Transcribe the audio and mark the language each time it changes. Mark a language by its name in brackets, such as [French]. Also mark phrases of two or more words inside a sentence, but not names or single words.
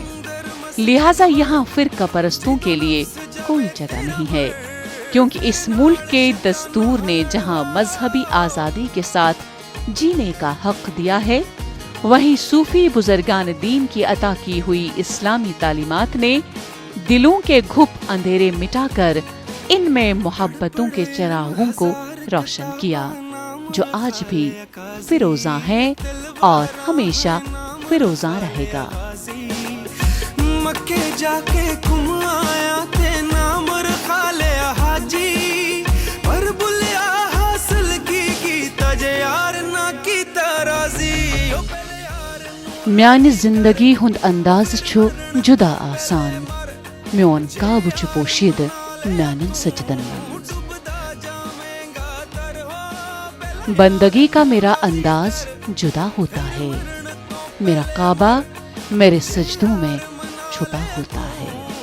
[Urdu] لہٰذا یہاں فرقہ پرستوں کے لیے کوئی جگہ نہیں ہے، کیونکہ اس ملک کے دستور نے جہاں مذہبی آزادی کے ساتھ جینے کا حق دیا ہے، وہیں صوفی بزرگان دین کی عطا کی ہوئی اسلامی تعلیمات نے دلوں کے گھپ اندھیرے مٹاکر ان میں محبتوں کے چراغوں کو روشن کیا، جو آج بھی فروزاں ہے اور ہمیشہ فروزاں رہے گا. [Punjabi] ਮੱਕੇ ਜਾਕੇ ਘੁੰਮ ਆਇਆ ਤੇ ਨਾਮ ਰੱਖਾ ਲਿਆ ਹਾਜੀ, ਪਰ ਬੁੱਲ੍ਹਿਆ ਹਾਸਿਲ ਕੀ ਤਜੇ ਯਾਰ ਨਾ ਕੀ ਤਰਾਜੀ। [Kashmiri] म्यान जिंदगी हुंद अंदाज छु जुदा आसान, म्योन काबु छु पोशीद म्यानन सजदन। [Urdu] بندگی کا میرا انداز جدا ہوتا ہے، میرا کعبہ میرے سجدوں میں چھپا ہوتا ہے.